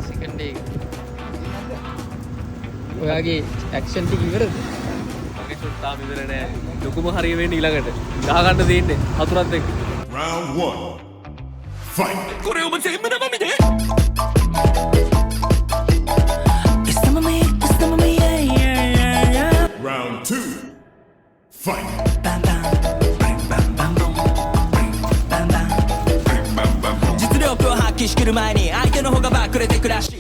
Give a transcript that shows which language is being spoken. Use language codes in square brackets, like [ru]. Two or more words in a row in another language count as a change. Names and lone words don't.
[si] ඔයාගේ ඇක්ෂන් ටික ඉවරද? මගේ ෂොට් තාම ඉවර නෑ. ලොකුම හරිය වෙන්නේ ඊළඟට. ගහ ගන්න දෙන්නේ හතුරත් එක්ක. [en] Round 1. Fight. [ja] これお前全部生身で [en] Round 2. Fight. [ja] 実力を発揮しきる前に相手の方がバックれてくらし